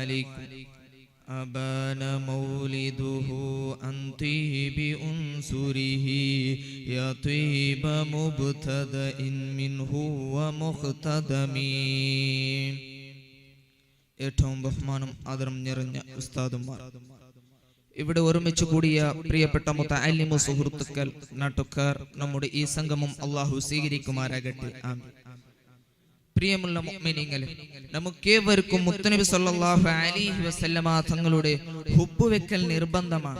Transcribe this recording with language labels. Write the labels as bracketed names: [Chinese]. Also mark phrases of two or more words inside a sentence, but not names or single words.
[Arabic] عليكم أبان مولده عن طيب أنصره يا طيب مبتدأ منه ومختدم. [Malayalam] ഏറ്റവും ബഹുമാനം ആദരം നിറഞ്ഞ ഉസ്താദുമാർ, ഇവിടെ ഒരുമിച്ച് കൂടിയ പ്രിയപ്പെട്ട മുതഅല്ലിമു സുഹൃത്തുക്കൾ, നാട്ടുകാർ, നമ്മുടെ ഈ സംഗമം അല്ലാഹു സ്വീകരിക്കുമാറാകട്ടെ. ആമീൻ. പ്രിയമുള്ള മുഅ്മിനീങ്ങളെ, നമുക്കേവർക്കും മുത്തനബി [Arabic] صلى الله عليه وسلم [Malayalam] തങ്ങളുടെ ഹുബ്ബ് വെക്കൽ നിർബന്ധമാണ്.